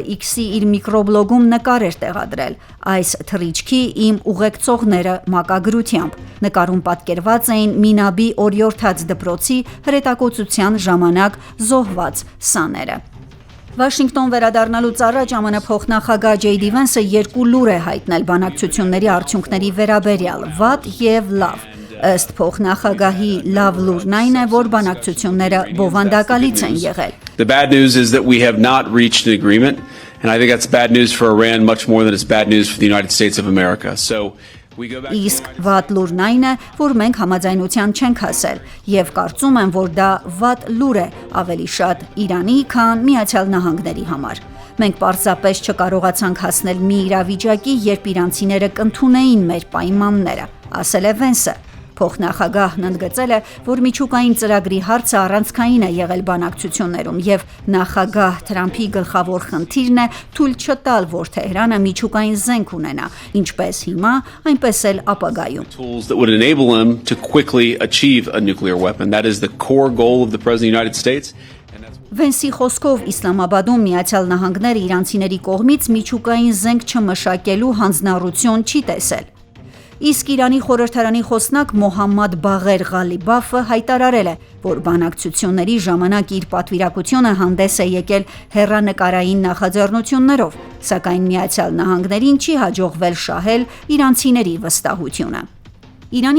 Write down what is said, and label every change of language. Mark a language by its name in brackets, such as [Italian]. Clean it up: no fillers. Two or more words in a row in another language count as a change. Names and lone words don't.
[Armenian] X-ի իր միկրոբլոգում նկար էր տեղադրել այս թռիչքի իմ ուղեկցողները մակագրությամբ։ Նկարում պատկերված էին Մինաբի օրիորդաց դպրոցի հրետակոծության ժամանակ զոհված սաները։ Վաշինգտոն վերադառնալուց առաջ ԱՄՆ փոխնախագահ Ջեյդի Վենսը երկու լուր է հայտնել բանակցությունների արդյունքների վերաբերյալ՝ վատ և լավ։ Ըստ փոխնախագահի լավ լուրն այն է, որ բանակցությունները բովանդակալից են եղել։ [English] The bad news is that we have not reached an agreement, and I think that's bad news for Iran much more than it's bad news for the United States of America. So [Armenian] Իսկ վատ լուրն այն է, որ մենք համաձայնության չենք հասել, և կարծում եմ, որ դա վատ լուր է ավելի շատ Իրանի, քան Միացյալ Նահանգների համար։ Մենք պարզապես չկարողացանք հասնել մի իրավիճակի, երբ իրանցիները կընդունեին մեր պայմանները, ասել է Վենսը։ Փոխնախագահն ընդգծել է, որ միջուկային ծրագրի հարցը առանցքային է եղել բանակցություններում և նախագահ Թրամփի գլխավոր խնդիրն է թույլ չտալ, որ Թեհրանը միջուկային զենք ունենա, ինչպես հիմա, այնպես էլ ապագայում։ [English] Tools that would enable them to quickly achieve a nuclear weapon. That is the core goal of the President of the United States. [Armenian] Վենսի խոսքով Իսլամաբադում Միացյալ Նահանգները իրանցիների կողմից միջուկային զենք չմշակելու հանձնառություն չի տեսել։ Իսկ Իրանի խորհրդարանի խոսնակ Մոհամմադ Բաղեր Ղալիբաֆը հայտարարել է, որ բանակցությունների ժամանակ իր պատվիրակությունը հանդես է եկել հեռանկարային նախաձեռնություններով, սակայն Միացյալ Նահանգներին չի հաջողվել շահել իրանցիների վստահությունը։ Իրանի